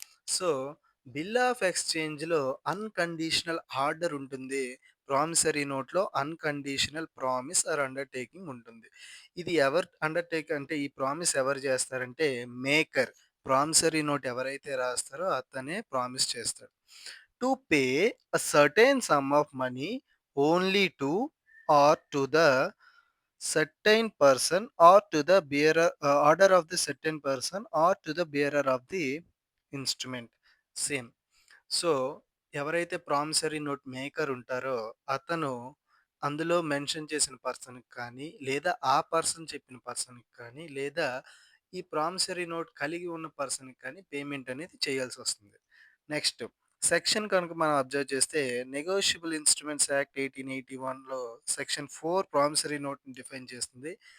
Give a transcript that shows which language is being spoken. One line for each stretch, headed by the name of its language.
Telugu: So bill of ఎక్స్చేంజ్లో unconditional order ఉంటుంది. Promissory నోట్లో unconditional promise are undertaking ఉంటుంది. ఇది ఎవరు అండర్టేక్ అంటే ఈ ప్రామిస్ ఎవరు చేస్తారంటే మేకర్. ప్రామిసరీ నోట్ ఎవరైతే రాస్తారో అతనే ప్రామిస్ చేస్తాడు.
English: To pay a certain sum of money only to or to the certain person or to the bearer, order of the certain person or to the bearer of the instrument. Same.
Telugu: So, ఎవరైతే promissory note maker ఉంటారో అతను అందులో mention చేసిన పర్సన్‌కి కానీ, లేదా ఆ person చెప్పిన పర్సన్‌కి కానీ, లేదా ఈ ప్రామిసరీ నోట్ కలిగి ఉన్న పర్సన్‌కి కానీ పేమెంట్ అనేది చేయాల్సొస్తుంది. నెక్స్ట్ సెక్షన్ కనుక మనం అబ్జర్వ్ చేస్తే negotiable instruments act 1881లో section 4 promissory నోట్‌ని define చేస్తుంది.